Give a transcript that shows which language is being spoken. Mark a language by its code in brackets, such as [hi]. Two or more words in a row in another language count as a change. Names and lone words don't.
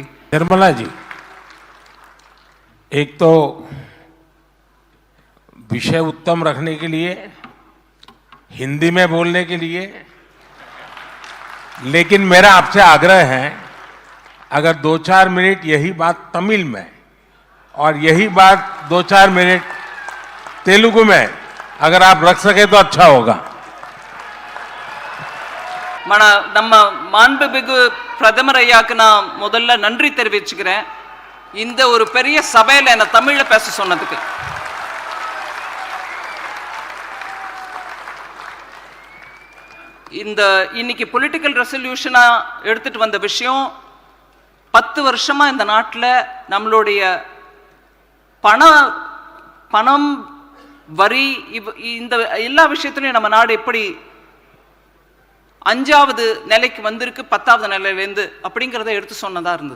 [hi] निर्मला जी, एक तो विषय उत्तम रखने के लिए हिंदी में बोलने के लिए, लेकिन मेरा आपसे आग्रह है, अगर 2-4 मिनट यही बात तमिल में और यही बात 2-4 मिनट तेलुगु में अगर आप रख सके तो अच्छा होगा. [ta] நம்ம மாண்புமிகு பிரதமர் ஐயாக்கு நான் முதல்ல நன்றி தெரிவிச்சுக்கிறேன் இந்த ஒரு பெரிய சபையில் என்ன தமிழ்ல பேச சொன்னதுக்கு. இந்த இன்னைக்கு [en] political resolution [ta] எடுத்துட்டு வந்த விஷயம் 10 வருஷமா இந்த நாட்டில் நம்மளுடைய பணம் வரி இந்த எல்லா விஷயத்திலையும் நம்ம நாடு எப்படி 5வது நிலைக்கு வந்திருக்கு 10வது நிலையிலேருந்து அப்படிங்கிறத எடுத்து சொன்னதா இருந்தது.